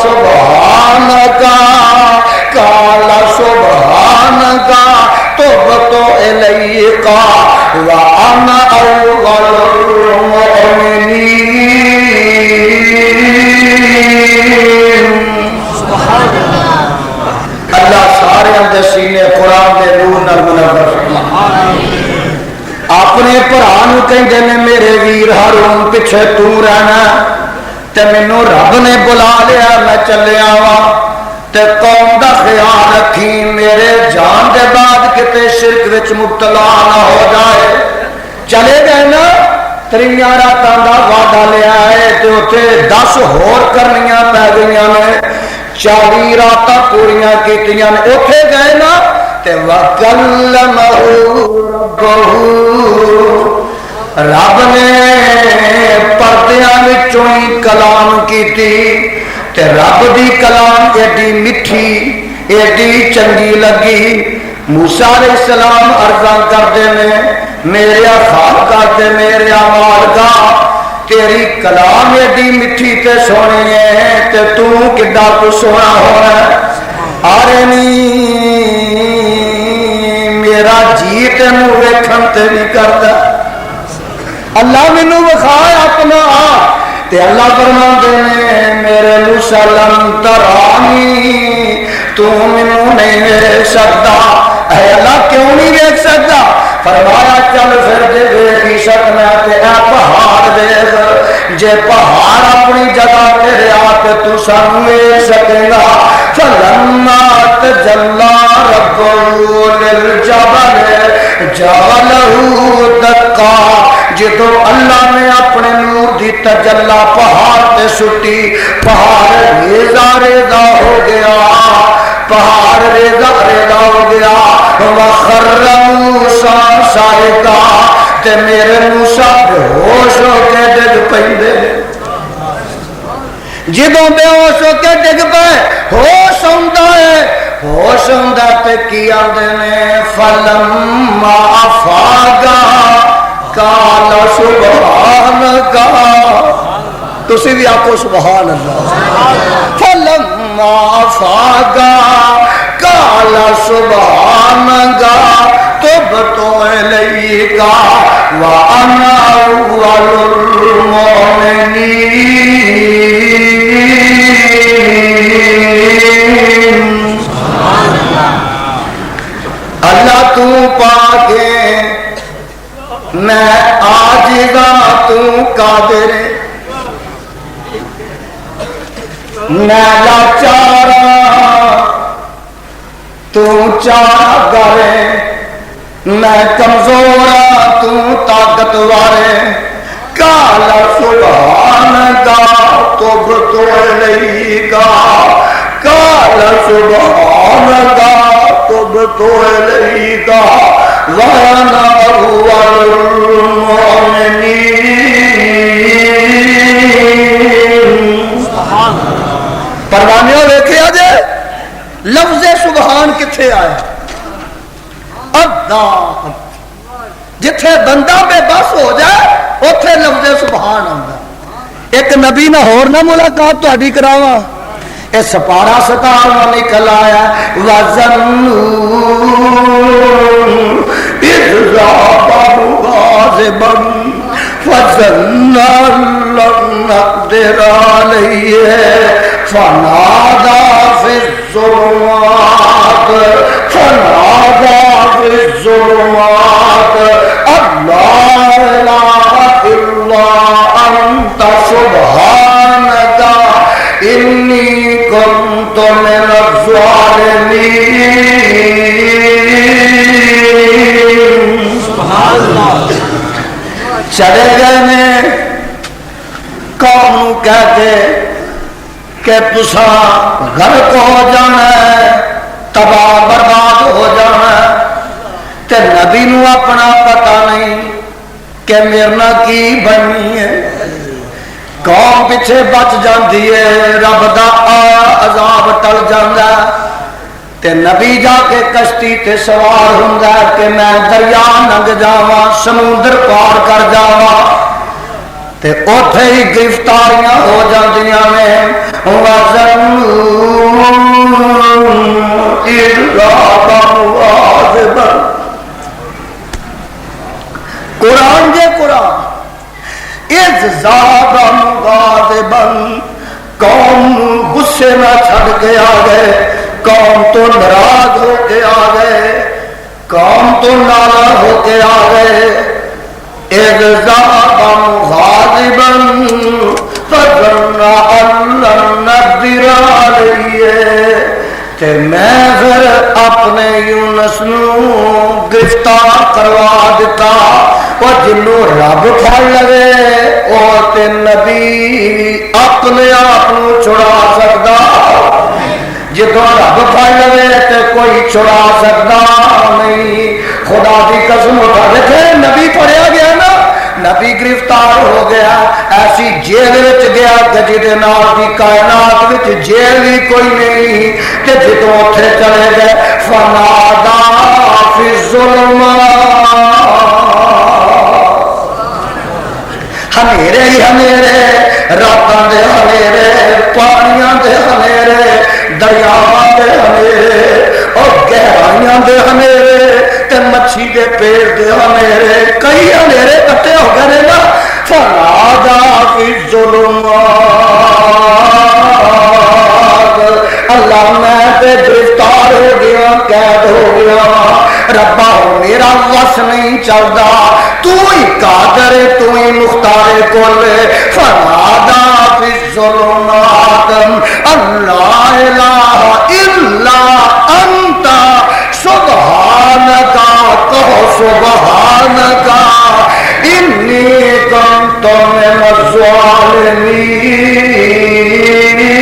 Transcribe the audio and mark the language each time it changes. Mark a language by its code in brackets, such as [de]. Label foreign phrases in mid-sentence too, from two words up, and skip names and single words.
[ar] سُبْحَانَكَ تُبْتُ إِلَيْكَ وَأَنَا أَوَّلُ الْمُؤْمِنِينَ۔ [pa] اللہ سارے اندر سینے قرآن دے نور نال منور فرما۔ اپنے بھرا نو کہندے نے میرے ویر ہارون پیچھے تو رہنا تے مینوں رب نے بلا لیا میں چلیا وا تے قوم دا خیال رکھی میرے جان دے بعد کتے شرک وچ مبتلا نہ ہو جائے۔ چلے گئے نا 3 راتاں دا وعدہ لیا ہے تے اوتھے 10 ہور کرنیاں پی گئیاں نے 40 راتاں پوریاں کیتیاں نے اوتھے گئے نا تے [ar] وَكَلَّمَهُ رَبُّهُ [pa] رب نے پردیاں وچوں ہی کلام کیتی تے رب دی کلام ایڈی میٹھی ایڈی چنگی لگی۔ موسیٰ [ar] علیہ السلام [pa] عرضاں کردے نے میرے خالقہ تے میرے مالکہ تیری کلام ایڈی میٹھی تے سونی ہے تے تو کڈا تو سونا ہونا آرنی میرا جی تینوں ویکھن تے بھی کردا اللہ مینوں وکھا اپنا تے اللہ فرماندے نے میرے موسیٰ [ar] لن ترانی [pa] تو مینوں نہیں ویکھ سکدا۔ اے اللہ کیوں نہیں ویکھ سکدا؟ فرمایا چل پھر جے ویکھی سکنا تے اے پہاڑ ویکھ جے پہاڑ اپنی جگہ تے رہیا تے تو سانوں ویکھ سکے گا۔ [ar] فلما تجلى ربه للجبل جعله دكا [pa] جدو اللہ نے اپنے نور دی تجلا پہاڑ تے سٹی پہاڑ ریزا ریزا ہو گیا پہاڑ ریزا ریزا ہو گیا وخر موسیٰ گا تے میرے موسیٰ بے ہوش ہو کے ڈگ پیندے جدوں بے ہوش ہو کے ڈگ پے ہوش ہوندا ہے ہوش ہوندا تے کی آندے نے [ar] فلما افاقا قال سبحان اللہ [pa] تسی بھی آکو [ar] سبحان اللہ فلما افاقا قال سبحان اللہ تبت الیک وانا اول [pa] المؤمنین اللہ تو پاکے میں عاجزا تو قادر میں لاچارا تو چاگر میں کمزورا تو طاقتور [ar] قال سبحان اللہ تبت الیک قال سبحان اللہ تبت الیک وانا اول [pa] المؤمنین پروانیوں دیکھیا جے لفظ سبحان کتھے آئے اللہ جتھے بندہ بے بس ہو جائے اتھے لفظ سبحان آندا ایک نبی نہ ہور نہ ملاقات تہاڈی کراواں اے سپارہ 17 نکل آیا [ar] وَظَنُّوا إِذْ ذَهَبَ غَاضِبًا فَظَنَّ أَن لَّن نَّقْدِرَ عَلَيْهِ فَنَادَى فِي الظُّلُمَاتِ أَن لَّا إِلَٰهَ إِلَّا أَنتَ سُبْحَانَكَ إِنِّي كُنتُ مِنَ الظَّالِمِينَ سبحان اللہ [pa] چلے گئے نے قوم کہتے کہ تساں غرق ہو جانا ہے تباہ برباد ہو جانا ہے تے نبی نو اپنا پتہ نہیں کہ میرنا کی بنی ہے قوم پیچھے بچ جاندی ہے رب دا آیا عذاب ٹل جاندا تے نبی جا کے کشتی تے سوار ہوندا کہ میں دریا لنگ جاواں سمندر پار کر جاواں تے اوتھے ہی گرفتاریاں ہو جاندیاں نے قرآن جے قرآن [ar] اذ ذاب غاضبا [pa] قوم غصے میں چھڑ کے آ گئے قوم تو ناراض ہو کے آ گئے قوم تو ناراض ہو کے آ گئے [ar] اذ ذاب غاضبا فظن ان لن نقدر علیہ [pa] تے میں پھر اپنے یونس نو گرفتار کروا دیتا اور جنوں رب پھڑ لگے او تے نبی اپنے آپ نو چھڑا سکدا جدوں رب پھڑ لگے تے کوئی چھڑا سکدا نہیں خدا دی قسم اٹھا دیکھے نبی پڑھیا گیا نا نبی گرفتار ہو گیا ایسی جیل وچ گیا کہ جدے نال دی کائنات وچ جیل بھی کوئی نہیں کہ جدوں اوتھے چلے گئے [ar] فنادا فی الظلمات [pa] ہنیرے ہی ہنیرے راتاں دے ہنیرے پانیاں دے ہنیرے دریاواں دے ہنیرے اور گہرائیاں دے ہنیرے تے مچھی دے پیڑ دے ہنیرے کئی ہنیرے کٹے ہو گئے نا [ar] فنادا فی [pa] الظلمات اللہ میں تے گرفتار ہو گیا قید ہو گیا ربا میرا وس نہیں چلدا تو ہی قادر تو ہی مختار کل [ar] فنادا فی الظلمات اللہ الہ الا انت سبحانک [pa] کہو [ar] سبحانک انی کنت من الظالمین